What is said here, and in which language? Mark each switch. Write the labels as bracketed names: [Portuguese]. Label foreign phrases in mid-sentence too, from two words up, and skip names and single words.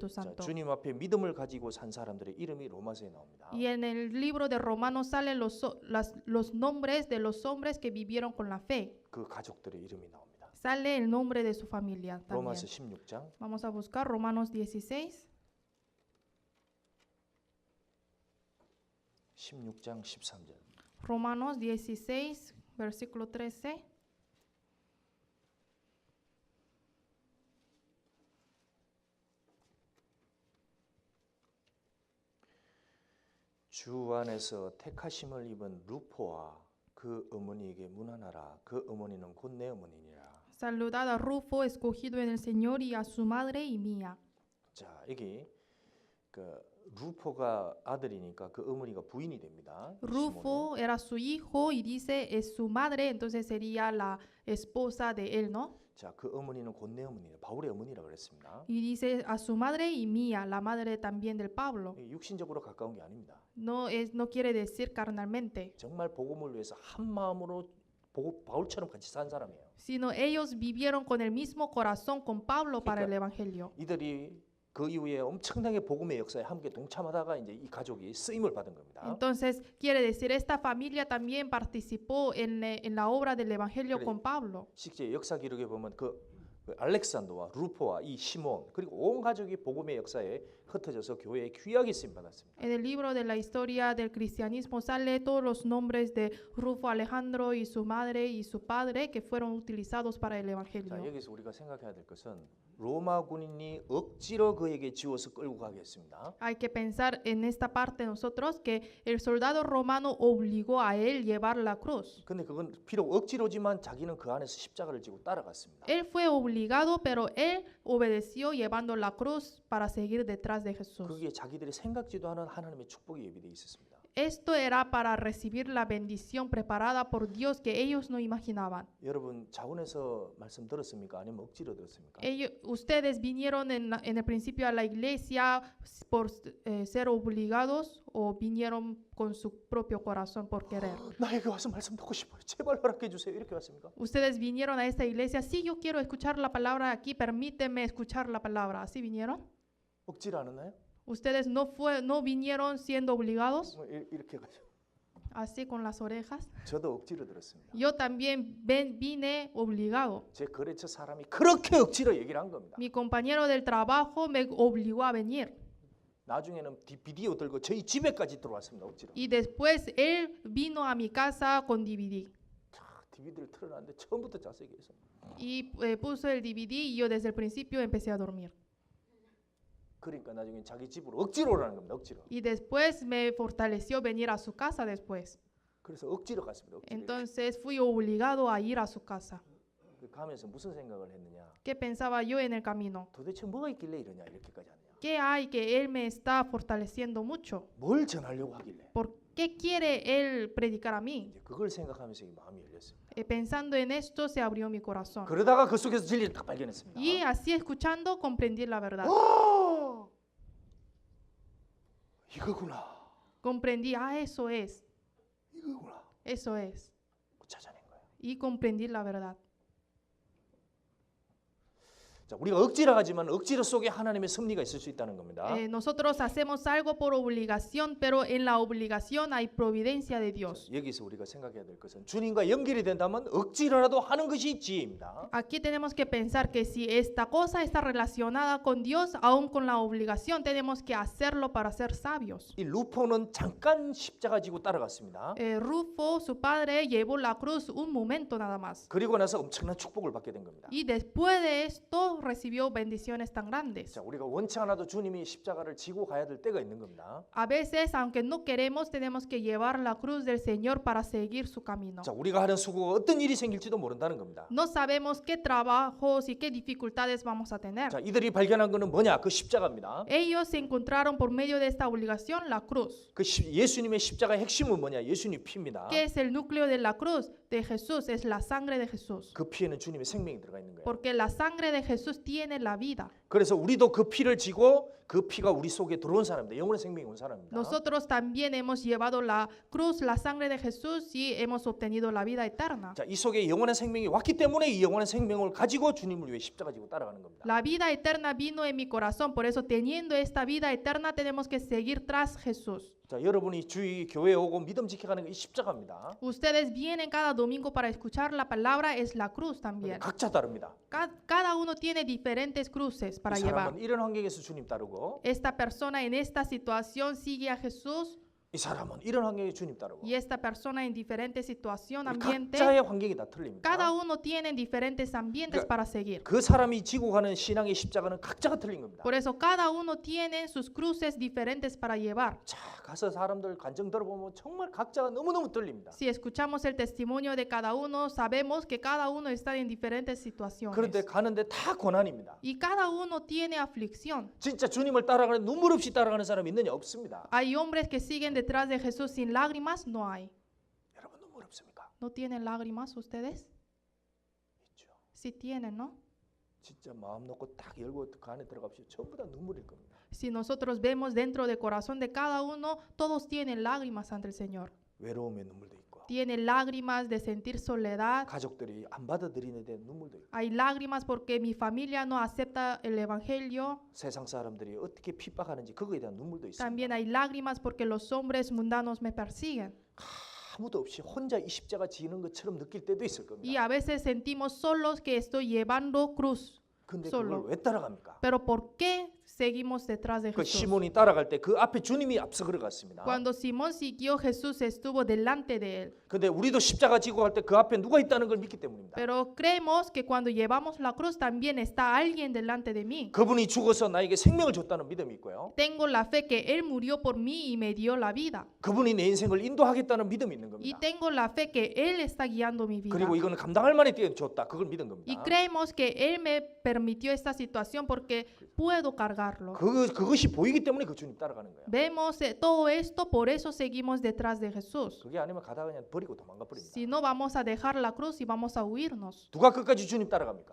[Korean] 자, [Spanish] Santo. [Korean] 주님 앞에 믿음을 가지고 산 사람들의 이름이 로마서에 나옵니다. [Spanish] Y en el libro de Romanos salen los nombres de los hombres que vivieron con la fe. [Korean] 그 가족들의 이름이 나옵니다. [Spanish] Sale el nombre de su familia también. [Korean] 로마서 16장 [Spanish] Vamos a buscar Romanos 16. [Korean] 16장 13절. [Spanish] Romanos 16, versículo 13. [Korean] 주 안에서 택하심을 입은 루포와 그 어머니에게 문안하라. 그 어머니는 곧 내 어머니니라. [Spanish] Saludad a Rufo, escogido en el Señor, y a su madre y mía. [Korean] 자, 여기 그 루포가 아들이니까 그 어머니가 부인이 됩니다. [Spanish] Rufo era su hijo y dice es su madre, entonces sería la esposa de él, ¿no? [Korean] 자, 그 어머니는 곧 내 어머니라. 바울의 어머니라 그랬습니다. [Spanish] Y dice a su madre y mía, la madre también del Pablo. [Korean] 육신적으로 가까운 게 아닙니다. [Spanish] No quiere decir carnalmente, [Korean] 정말 복음을 위해서 한 마음으로 바울처럼 같이 산 사람이에요. [Spanish] sino ellos vivieron con el mismo corazón con Pablo para el Evangelio. [Korean] 이들이 그 이후에 엄청나게 복음의 역사에 함께 동참하다가 이제 이 가족이 쓰임을 받은 겁니다. [Spanish] Entonces quiere decir esta familia también participó en la obra del Evangelio [Korean] 그래. [Spanish] con Pablo. [Korean] 실제 역사 기록에 보면 그 알렉산더와 루포와 이 시몬 그리고 온 가족이 복음의 역사에 흩어져서 교회에 귀하게 쓰임 받았습니다. [Spanish] En el libro de la historia del cristianismo sale todos los nombres de Rufo, Alejandro y su madre y su padre que fueron utilizados para el [Korean] 자, [Spanish] Evangelio. [Korean] 여기서 우리가 생각해야 될 것은 로마 군인이 억지로 그에게 지워서 끌고 가게 했습니다. [Spanish] Hay que pensar en esta parte nosotros que el soldado romano obligó a él llevar la cruz. [Korean] 근데 그건 비록 억지로지만 자기는 그 안에서 십자가를 지고 따라갔습니다. [Spanish] Él fue obligado, pero él obedeció llevando la cruz para seguir detrás de Jesús. [Korean] 그게 자기들이 생각지도 않은 하나님의 축복이 예비되어 있었습니다. [Spanish] Esto era para recibir la bendición preparada por Dios que ellos no imaginaban. [Korean] 여러분 자원에서 말씀 들었습니까? 아니면 억지로 들었습니까? [Spanish] Ustedes vinieron en el principio a la iglesia por ser obligados o vinieron con su propio corazón por querer. [Korean] 나에게 와서 말씀 듣고 싶어요. 제발 허락해 주세요. 이렇게 왔습니까? [Spanish] Ustedes vinieron a esta iglesia, sí, yo quiero escuchar la palabra aquí, permíteme escuchar la palabra. ¿Así vinieron? [Korean] 억지로 안 했나요? [Spanish] Ustedes no vinieron siendo obligados, [Korean] 뭐 이렇게 가지고. [Spanish] así con las orejas. [Korean] 저도 억지로 들었습니다. [Spanish] Yo también vine obligado. [Korean] 제 거래처 사람이 그렇게 억지로 얘기를 한 겁니다. [Spanish] Mi compañero del trabajo me obligó a venir. [Korean] 나중에는 비디오 들고 저희 집에까지 들어왔습니다. 억지로. [Spanish] Y después él vino a mi casa con DVD. [Korean] DVD를 틀어놨는데 처음부터 자세히 해서. [Spanish] Y puso el DVD y yo desde el principio empecé a dormir. [Korean] 그러니까 나중에 자기 집으로 억지로 오라는 겁니다. 억지로. [Spanish] Y después me fortaleció venir a su casa después. [Korean] 그래서 억지로 갔습니다. 억지로. [Spanish] Entonces fui obligado a ir a su casa. [Korean] 가면서 무슨 생각을 했느냐? [Spanish] ¿Qué pensaba yo en el camino? [Korean] 도대체 뭐가 있길래 이러냐 이렇게까지 하냐? [Spanish] ¿qué hay que Él me está fortaleciendo mucho? [Korean] 뭘 전하려고 하길래? [Spanish] ¿Por qué quiere Él predicar a mí? [Korean] 이제 그걸 생각하면서 이 마음이 열렸습니다. [Spanish] Pensando en esto se abrió mi corazón. [Korean] 그러다가 그 속에서 진리를 딱 발견했습니다. [Spanish] Y así escuchando comprendí la verdad. [Korean] 아, 이거구나. [Spanish] Comprendí, eso es, [Korean] 이거구나. [Spanish] eso es. [Korean] 찾아낸 거예요. [Spanish] Y comprendí la verdad. [Korean] 자, 우리가 억지로 하지만 억지로 속에 하나님의 섭리가 있을 수 있다는 겁니다. [Spanish] Nosotros hacemos algo por obligación, pero en la obligación hay providencia de Dios. [Korean] 여기서 우리가 생각해야 될 것은 주님과 연결이 된다면 억지로라도 하는 것이 지혜입니다. [Spanish] Aquí tenemos que pensar que si esta cosa está relacionada con Dios, aún con la obligación, tenemos que hacerlo para ser sabios. [Korean] 이 루포는 잠깐 십자가 지고 따라갔습니다. [Spanish] Rufo, su padre, llevó la cruz un momento nada más. [Korean] 그리고 나서 엄청난 축복을 받게 된 겁니다. [Spanish] Y después de esto recibió bendiciones tan grandes. [Korean] 자, 우리가 원치 않아도 주님이 십자가를 지고 가야 될 때가 있는 겁니다. [Spanish] A veces, aunque no queremos, tenemos que llevar la cruz del Señor para seguir su camino. [Korean] 자, 우리가 하는 수고가 어떤 일이 생길지도 모른다는 겁니다. [Spanish] No sabemos qué trabajos y qué dificultades vamos a tener. [Korean] 자, 이들이 발견한 것은 뭐냐? 그 십자가입니다. [Spanish] Ellos se encontraron por medio de esta obligación la cruz. [Korean] 예수님의 십자가의 핵심은 뭐냐? 예수님 피입니다. [Spanish] ¿Qué es el núcleo de la cruz de Jesús? Es la sangre de Jesús. [Korean] 그 피에는 주님의 생명이 들어가 있는 거예요. [Spanish] Porque la sangre de Jesús tiene la vida. [Korean] 그래서 우리도 그 피를 지고 그 피가 우리 속에 들어온 사람입니다. 영혼의 생명이 온 사람입니다. [Spanish] Nosotros también hemos llevado la cruz, la sangre de Jesús y hemos obtenido la vida eterna. [Korean] 자, 이 속에 영혼의 생명이 왔기 때문에 이 영혼의 생명을 가지고 주님을 위해 십자가 지고 따라가는 겁니다. [Spanish] La vida eterna vino en mi corazón, por eso teniendo esta vida eterna tenemos que seguir tras Jesús. [Korean] 자, 여러분이 주의 교회에 오고 믿음 지켜가는 게 이 십자가입니다. [Spanish] Ustedes vienen cada domingo para escuchar la palabra, es la cruz también. [Korean] 각자 다릅니다. [Spanish] Cada uno tiene diferentes cruces para [Korean] 이 [Spanish] llevar. [Korean] 사람은 이런 환경에서 주님 따르고 [Spanish] Esta persona en esta situación sigue a Jesús [Korean] 이 사람은 이런 환경에 주님 따르고 [Spanish] y esta persona en diferentes situaciones, [Korean] 이 [Spanish] ambiente. [Korean] 각자의 환경이 다 틀립니다. [Spanish] Cada uno tiene diferentes ambientes para seguir. [Korean] 그 사람이 지고 가는 신앙의 십자가는 각자가 틀린 겁니다. [Spanish] Por eso cada uno tiene sus cruces diferentes para llevar. [Korean] 자, 가서 사람들 간증 들어보면 정말 각자가 너무너무 틀립니다. [Spanish] Si escuchamos el testimonio de cada uno, sabemos que cada uno está en diferentes situaciones. [Korean] 그런데 가는데 다 고난입니다. [Spanish] Y cada uno tiene aflicción. [Korean] 진짜 주님을 따라가는 눈물 없이 따라가는 사람이 있느냐? 없습니다. [Spanish] Hay hombres que siguen detrás de Jesús sin lágrimas, no hay. [Korean] 여러분 눈물 없습니까? [Spanish] ¿No tienen lágrimas ustedes? [Korean] 있죠. [Spanish] Sí tienen, ¿no? [Korean] 진짜 마음 놓고 딱 열고 그 안에 들어갑시다. 전부 다 눈물일 겁니다. [Spanish] Si nosotros vemos dentro del corazón de cada uno, todos tienen lágrimas ante el Señor. [Korean] 외로움의 눈물도 있고 [Spanish] Tienen lágrimas de sentir soledad. [Korean] 가족들이 안 받아들이는 데 눈물도 있고 [Spanish] Hay lágrimas porque mi familia no acepta el evangelio. [Korean] 세상 사람들이 어떻게 핍박하는지 그거에 대한 눈물도 있습니다. [Spanish] También hay lágrimas porque los hombres mundanos me persiguen. [Korean] 아무도 없이 혼자 이 십자가 지는 것처럼 느낄 때도 있을 [Spanish] Y [Korean] 겁니다. [Spanish] a veces sentimos solos que estoy llevando cruz. [Korean] 근데 [Spanish] solo. [Korean] 그걸 왜 따라갑니까? [Spanish] Pero ¿por qué seguimos detrás de [Korean] 그 [Spanish] Jesús? [Korean] 시몬이 따라갈 때 그 앞에 주님이 앞서 걸어갔습니다. [Spanish] Cuando Simón siguió, Jesús estuvo delante de él. [Korean] 근데 우리도 십자가 지고 갈 때 그 앞에 누가 있다는 걸 믿기 때문입니다. [Spanish] Pero creemos que cuando llevamos la cruz también está alguien delante de mí. [Korean] 그분이 죽어서 나에게 생명을 줬다는 믿음이 있고요. [Spanish] Tengo la fe que Él murió por mí y me dio la vida. [Korean] 그분이 내 인생을 인도하겠다는 믿음이 있는 [Spanish] Y [Korean] 겁니다. [Spanish] tengo la fe que Él está guiando mi vida. [Korean] 그리고 이거는 감당할 만한 때 줬다. 그걸 믿은 [Spanish] Y [Korean] 겁니다. [Spanish] creemos que Él me permitió esta situación porque puedo cargarlo. [Korean] 그것이 보이기 때문에 그 주님 따라가는 거예요. [Spanish] Vemos todo esto, por eso seguimos detrás de Jesús. [Korean] 그게 아니면 가다가 그냥 버리고 도망가 버립니다. [Spanish] Si no, vamos a dejar la cruz y vamos a huirnos. [Korean] 누가 끝까지 주님 따라갑니까?